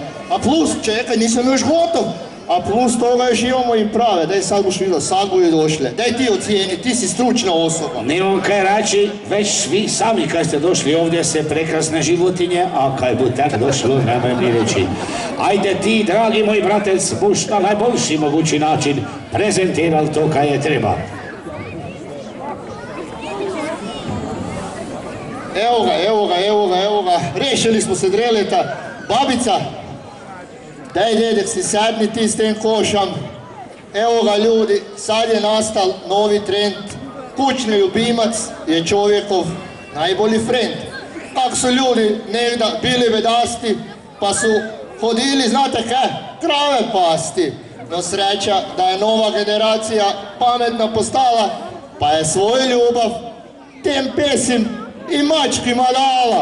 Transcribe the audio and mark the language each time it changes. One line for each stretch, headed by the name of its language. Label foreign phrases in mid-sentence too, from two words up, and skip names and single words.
Croatian: A plus, čekaj, nisam još gotov. A plus toga još imamo i prave. Daj sad buš vidio, sad budu došle. Daj ti ocijeni, ti si stručna osoba. Nemam kaj rači, već vi sami kad ste došli ovdje se prekrasne životinje, a kaj bu tak došlo, nemoj mi reći. Ajde ti, dragi moj bratec, buš na najboljši mogući način prezentiral to kaj je treba. Evo ga, rešili smo se dreleta. Babica, daj dedek si sadni ti s tem košam. Evo ga ljudi, sad je nastal novi trend. Kućni ljubimac je čovjekov najbolji friend. Kako su ljudi negda bili bedasti, pa su hodili, znate kaj, krave pasti. No sreća da je nova generacija pametna postala, pa je svoju ljubav tem pesim i mačkima dala.